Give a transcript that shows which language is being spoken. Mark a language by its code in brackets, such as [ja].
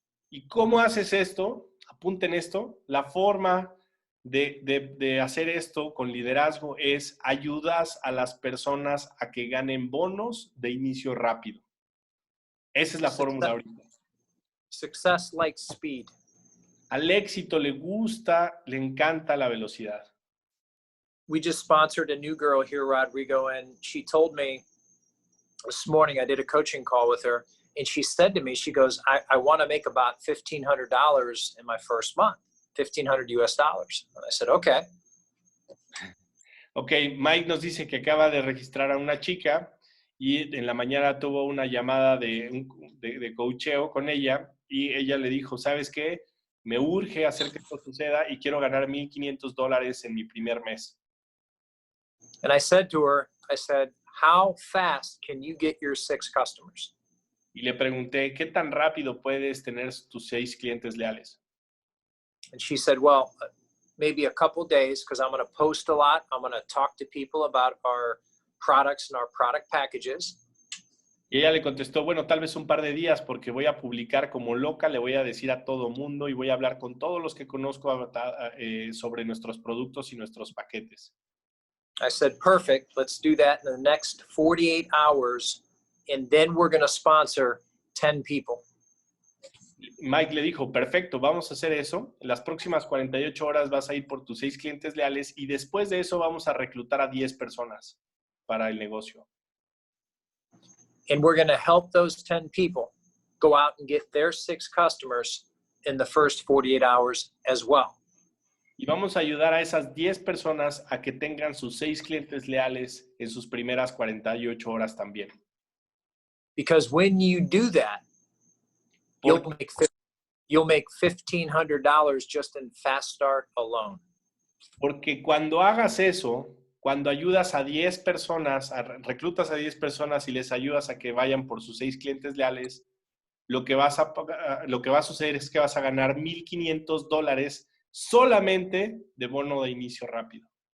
[es] ¿Y cómo haces esto? Apunten esto. La forma de hacer esto con liderazgo es ayudas a las personas a que ganen bonos de inicio rápido. Esa es la fórmula ahorita. [en] Success likes speed. [es] Al éxito le encanta la velocidad. [en] We just sponsored a new girl here, Rodrigo, and she told me this morning, I did a coaching call with her, and she said to me, she goes, I want to make about $1,500 in my first month, $1,500 US. And I said, okay. [es] Ok, Mike nos dice que acaba de registrar a una chica y en la mañana tuvo una llamada de coacheo con ella y ella le dijo, ¿sabes qué? Me urge hacer que esto suceda y quiero ganar $1,500 en mi primer mes. [en] And I said to her, I said, how fast can you get your 6 customers? [es] Y le pregunté, ¿qué tan rápido puedes tener tus 6 clientes leales? [en] And she said, well, maybe a couple days, because I'm going to post a lot. I'm going to talk to people about our products and our product packages. [es] Y ella le contestó, bueno, tal vez un par de días porque voy a publicar como loca, le voy a decir a todo mundo y voy a hablar con todos los que conozco sobre nuestros productos y nuestros paquetes. [en] I said, perfect. Let's do that in the next 48 hours, and then we're going to sponsor 10 people. [es] Mike le dijo, perfecto, vamos a hacer eso. En las próximas 48 horas vas a ir por tus 6 clientes leales y después de eso vamos a reclutar a 10 personas para el negocio. [en] And we're going to help those 10 people go out and get their 6 customers in the first 48 hours as well. [es] Y vamos a ayudar a esas 10 personas a que tengan sus 6 clientes leales en sus primeras 48 horas también. [en] Because when you do that, you'll make $1,500 just in Fast Start alone. [es] Porque cuando hagas eso, cuando ayudas a 10 personas, reclutas a 10 personas y les ayudas a que vayan por sus 6 clientes leales, lo que va a suceder es que vas a ganar $1,500 solamente de bono de inicio rápido.